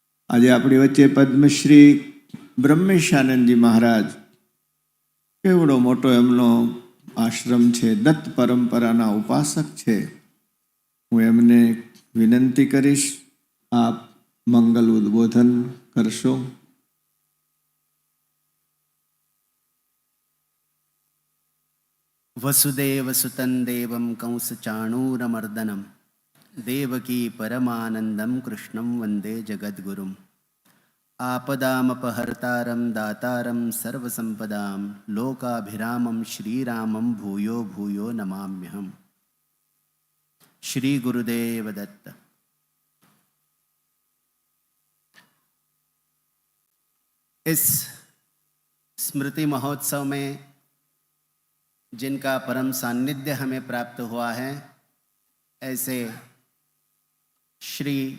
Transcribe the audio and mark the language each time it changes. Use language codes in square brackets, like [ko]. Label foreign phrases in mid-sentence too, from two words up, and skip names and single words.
[gu] આજે આપણી વચ્ચે પદ્મશ્રી બ્રહ્મેશાનંદજી મહારાજ, કેવડો મોટો એમનો આશ્રમ છે, દત્ત પરંપરાના ઉપાસક છે. હું એમને વિનંતી કરીશ, આપ મંગલ ઉદ્બોધન કરશો. [sa] वसुदेव सुतं देवं कंसचाणूरमर्दनं देवकी परमानन्दं कृष्णं वन्दे जगद्गुरुम् आपदामपहर्तारं दातारं सर्वसम्पदां लोकाभिरामं श्रीरामं भूयो भूयो नमाम्यहम्. श्री गुरुदेव दत्त. [hi] इस स्मृति महोत्सव में जिनका परम सान्निध्य हमें प्राप्त हुआ है, ऐसे श्री